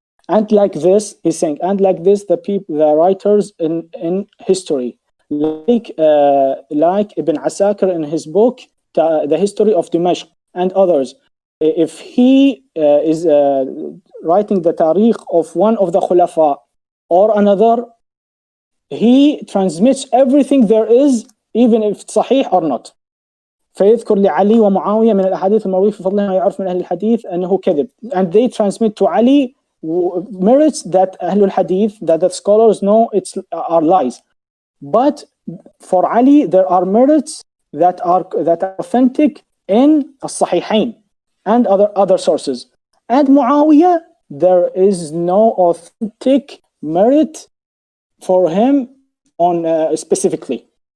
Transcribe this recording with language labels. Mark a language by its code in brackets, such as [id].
[en] And like this, he's saying, and like this, the writers in history, like Ibn Asakir in his book, The History of Dimashq, and others, if he is writing the tariq of one of the khulafa or another, he transmits everything there is, even if it's sahih or not. [ar] فيذكر لعلي ومعاوية من الأحاديث المروية في فضلها ما يعرف من أهل الحديث أنه كذب. [en] And they transmit to Ali merits that Ahlul Hadith, that the scholars know are lies. But for Ali, there are merits that are authentic in As-Sahihain and other sources. And Muawiyah, there is no authentic merit for him on specifically.